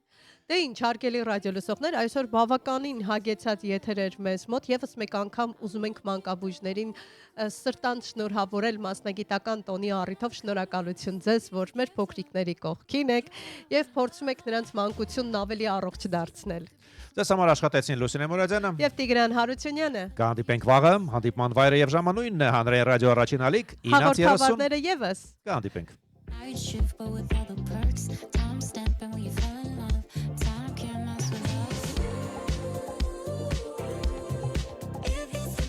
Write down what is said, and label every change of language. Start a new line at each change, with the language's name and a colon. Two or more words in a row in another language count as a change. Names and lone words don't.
Armenian: Դե ինչ, հարգելի ռադիո լսողներ, այսօր բավականին հագեցած եթեր էր մեզ մոտ, եւս մեկ անգամ ուզում ենք մանկաբույժներին սրտանց շնորհավորել մասնագիտական տոնի առիթով շնորհակալություն ձեզ, որ մեր փոքրիկների կողքին եք եւ փորձում եք նրանց մանկությունն ավելի առողջ դարձնել։ Ձեզ համար աշխատեցին Լուսինե Մուրադյանը Եվ Տիգրան Հարությունյանը։ Կհանդիպենք վաղը, հանդիպման վայրը եւ ժամանույնն է Հանրային ռադիո առաջին ալիք 9:30։ Հաղորդավարները եւս։ Կհանդիպենք։
English: Night shift, but with all the perks. Time stamping when you fell in love. Time can't mess with us. If